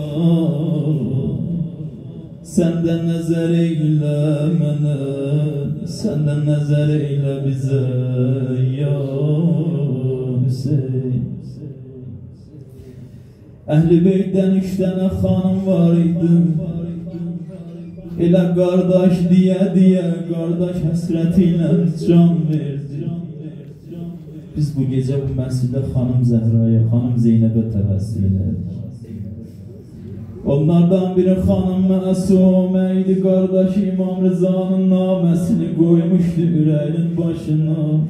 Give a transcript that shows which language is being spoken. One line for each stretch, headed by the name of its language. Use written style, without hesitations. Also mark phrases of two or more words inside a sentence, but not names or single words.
Azerbaijani: Senden nezer eyle mene, senden nezer eyle bize ya Hüseyin.
Turkish: Ehli beytden 3 tane hanım var idi.
Azerbaijani: Elə qardaş diye qardaş həsretiyle can verdi. Biz bu gece bu məscidə xanım Zəhraya, xanım Zeynəbə təvəssül elədik. Onlardan biri xanım Məsumə idi, qardaş İmam Rızanın naməsini qoymuşdu ürəyinin başına.